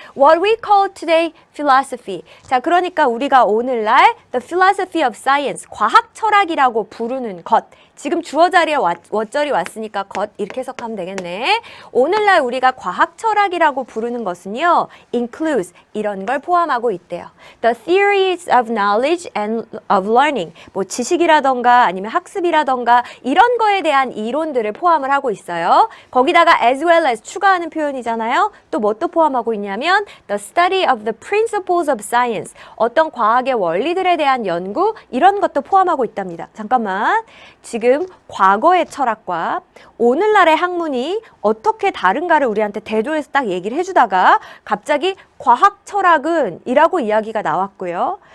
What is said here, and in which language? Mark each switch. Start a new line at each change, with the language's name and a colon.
English: What we call today philosophy.
Korean: 자, 그러니까 우리가 오늘날
English: the philosophy of science,
Korean: 과학 철학이라고 부르는 것. 지금 주어 자리에 워절이 왔으니까 것 이렇게 해석하면 되겠네. 오늘날 우리가 과학 철학이라고 부르는 것은요. includes 이런 걸 포함하고 있대요.
English: The theories of knowledge and of learning.
Korean: 뭐 지식이라던가 아니면 학습이라던가 이런 거에 대한 이론들을 포함을 하고 있어요. 거기다가
English: as well as
Korean: 추가하는 표현이잖아요. 또 뭐 또 포함하고 있냐면
English: the study of the principles of science.
Korean: 어떤 과학의 원리들에 대한 연구 이런 것도 포함하고 있답니다. 잠깐만. 지금 과거의 철학과 오늘날의 학문이 어떻게 다른가를 우리한테 대조해서 딱 얘기를 해주다가 갑자기 과학 철학은 이라고 이야기가 나왔고요.